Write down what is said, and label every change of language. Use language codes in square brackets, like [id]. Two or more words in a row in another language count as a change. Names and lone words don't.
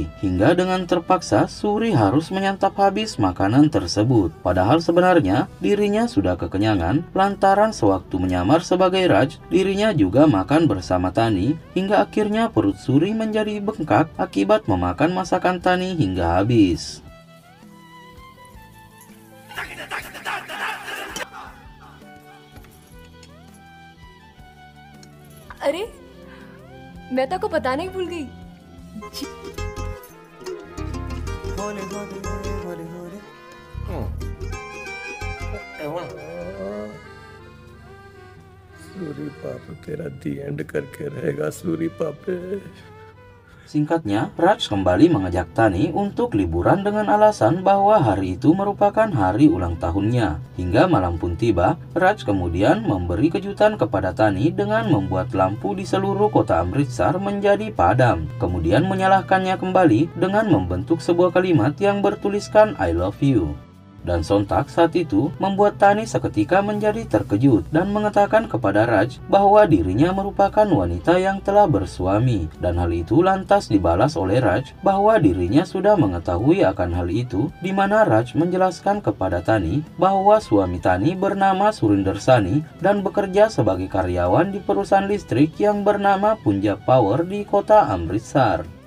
[id] Hingga dengan terpaksa Suri harus menyantap habis makanan tersebut. Padahal sebenarnya dirinya sudah kekenyangan lantaran sewaktu menyamar sebagai Raj, dirinya juga makan bersama Tani hingga akhirnya perut Suri menjadi bengkak akibat memakan masakan Tani hingga habis. [hi] अरे मैं तो आपको बताना ही भूल गई। सूरी पापा तेरा [en] the end [hi] करके रहेगा सूरी पापे। [id] Singkatnya, Raj kembali mengajak Tani untuk liburan dengan alasan bahwa hari itu merupakan hari ulang tahunnya. Hingga malam pun tiba, Raj kemudian memberi kejutan kepada Tani dengan membuat lampu di seluruh kota Amritsar menjadi padam. Kemudian menyalakannya kembali dengan membentuk sebuah kalimat yang bertuliskan [en] I love you. [id] Dan sontak saat itu membuat Tani seketika menjadi terkejut dan mengatakan kepada Raj bahwa dirinya merupakan wanita yang telah bersuami. Dan hal itu lantas dibalas oleh Raj bahwa dirinya sudah mengetahui akan hal itu, di mana Raj menjelaskan kepada Tani bahwa suami Tani bernama Surinder Sani dan bekerja sebagai karyawan di perusahaan listrik yang bernama Punjab Power di kota Amritsar.